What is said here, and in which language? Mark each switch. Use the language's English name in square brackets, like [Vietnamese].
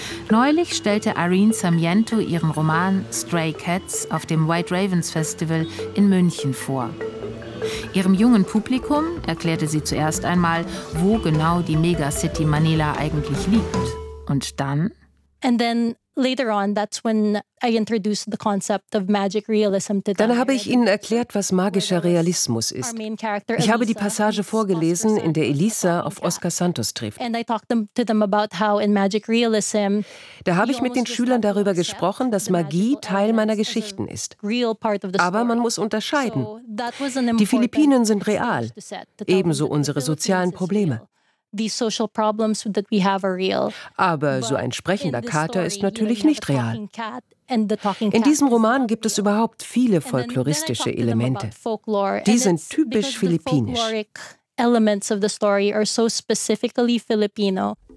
[German] Neulich stellte Irene Sarmiento ihren Roman Stray Cats auf dem White Ravens Festival in München vor. Ihrem jungen Publikum erklärte sie zuerst einmal, wo genau die Megacity Manila eigentlich liegt. Und dann? [English] And then later on, that's when I introduced the concept of magic realism to them. [German] Dann habe ich ihnen erklärt, was magischer Realismus ist. Ich habe die Passage vorgelesen, in der Elisa auf Oscar Santos trifft. [English] And I talked to them about how in magic realism. [German] Da habe ich mit den Schülern darüber gesprochen, dass Magie Teil meiner Geschichten ist. Aber man muss unterscheiden. Die Philippinen sind real, ebenso unsere sozialen Probleme. [English] These social problems that we have are real. [German] Aber so ein sprechender Kater ist natürlich nicht real. In diesem Roman gibt es überhaupt viele folkloristische Elemente. Die sind typisch philippinisch. [English] Elements of the story are so specifically Filipino.